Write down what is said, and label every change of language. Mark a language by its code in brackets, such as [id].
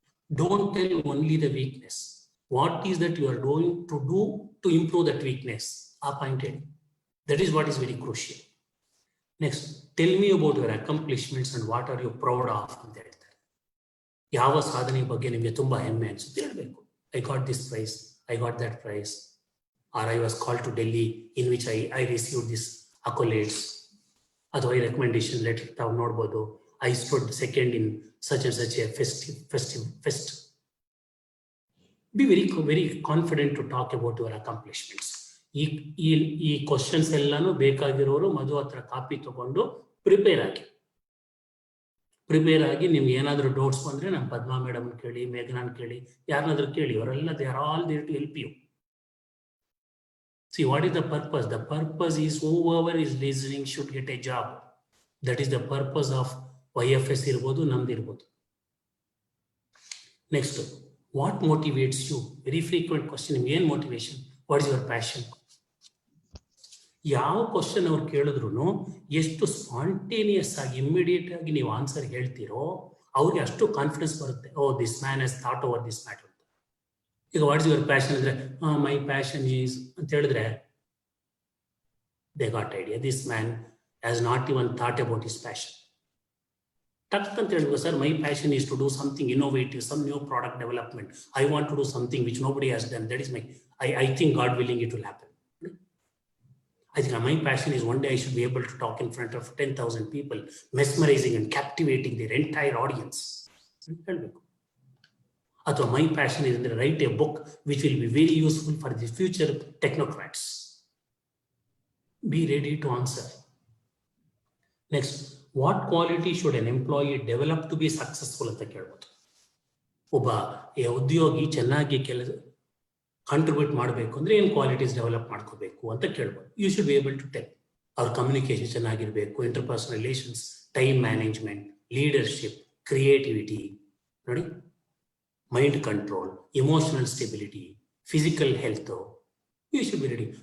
[en] Don't tell only the weakness, what is that you are going to do to improve that weakness. [kn] ಆ point ಹೇಳಿ. [en] That is what is very crucial. Next, tell me about your accomplishments and what are you proud of [kn] ಅಂತ ಹೇಳ್ತಾರೆ. ಯಾವ ಸಾಧನೆ ಬಗ್ಗೆ ನಿಮಗೆ ತುಂಬಾ ಹೆಮ್ಮೆ ಅನ್ಸುತ್ತೆ ಹೇಳಬೇಕು. [en] I got this prize, I got that prize, or I was called to Delhi in which I received this accolades. [kn] ಅಥವಾ ಈ ರೆಕಮೆಂಡೇಶನ್ ಲೆಟರ್ ತಾವು ನೋಡ್ಬೋದು. [en] I stood second in such and such a fest. Be very confident to talk about your accomplishments. [kn] ಈ questions ಎಲ್ಲಾನು ಬೇಕಾಗಿರೋರು ಮಧು ಹತ್ರ copy ತಗೊಂಡು prepare ಆಗಿ ನಿಮ್ಗೆ ಏನಾದರೂ ಡೌಟ್ಸ್ ಬಂದ್ರೆ ನಮ್ಮ ಪದ್ಮಾ ಮೇಡಮ್ ಕೇಳಿ, ಮೇಘನಾನ್ ಕೇಳಿ, ಯಾರನ್ನಾದ್ರೂ ಕೇಳಿ. ಅವರೆಲ್ಲ [en] They are all there to help you. See, what is the purpose? The purpose is whoever is listening should get a job. That is the purpose of YFS [kn] ಇರ್ಬೋದು, ನಮ್ದು ಇರ್ಬೋದು. [en] Next, what motivates you? Very frequent question. [kn] ನಿಮ್ಗೆ ಏನ್ [en] Motivation? What is your passion? [kn] ಯಾವ question ಅವ್ರು ಕೇಳಿದ್ರು ಎಷ್ಟು spontaneous ಆಗಿ ಇಮ್ಮಿಡಿಯೇಟ್ ಆಗಿ ನೀವು ಆನ್ಸರ್ ಹೇಳ್ತೀರೋ ಅವ್ರಿಗೆ ಅಷ್ಟು ಕಾನ್ಫಿಡೆನ್ಸ್ ಬರುತ್ತೆ. [en] Oh, this man has thought over this matter. ಈಗ what is your passion ಅಂದ್ರೆ my passion is [kn] ಅಂತ ಹೇಳಿದ್ರೆ [en] They got idea. This man has not even thought about his passion. [kn] ಟಕ್ ಅಂತ ಹೇಳ್ಬೇಕು, [en] Sir my passion is to do something innovative, some new product development. I want to do something which nobody has done. That is my I think god willing it will happen. I think my passion is one day I should be able to talk in front of 10,000 people, mesmerizing and captivating their entire audience. Or my passion is to write a book which will be very useful for the future technocrats. Be ready to answer. Next, what quality should an employee develop to be successful [kn] ಅಂತ ಕೇಳಬಹುದು. ಒಬ್ಬ ಉದ್ಯೋಗಿ ಚೆನ್ನಾಗಿ contribute ಮಾಡಬೇಕು ಅಂದ್ರೆ ಏನ್ qualities develop ಮಾಡ್ಕೋಬೇಕು ಅಂತ ಕೇಳ್ಬೋದು. [en] You should be able to tell. [kn] ಅವ್ರ ಕಮ್ಯುನಿಕೇಶನ್ ಚೆನ್ನಾಗಿರ್ಬೇಕು, interpersonal relations, time management, leadership, creativity, ನೋಡಿ, mind control, emotional stability, physical health. [en] You should be ready.